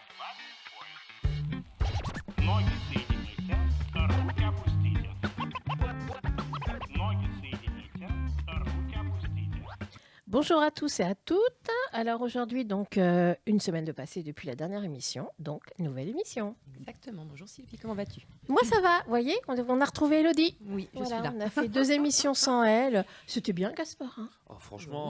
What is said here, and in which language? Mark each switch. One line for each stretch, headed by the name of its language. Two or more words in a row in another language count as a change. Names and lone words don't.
Russian: Ноги соедините, руки опустите. Ноги соедините, руки опустите.
French: Bonjour à tous et à toutes. Alors aujourd'hui, donc, une semaine de passé depuis la dernière émission, donc nouvelle émission. Exactement. Bonjour Sylvie, comment vas-tu? Moi, ça va, vous voyez, on a retrouvé Elodie. Oui, je Voilà, suis là. on a fait 2 émissions sans elle. C'était bien, Gaspard. Hein. Oh, franchement,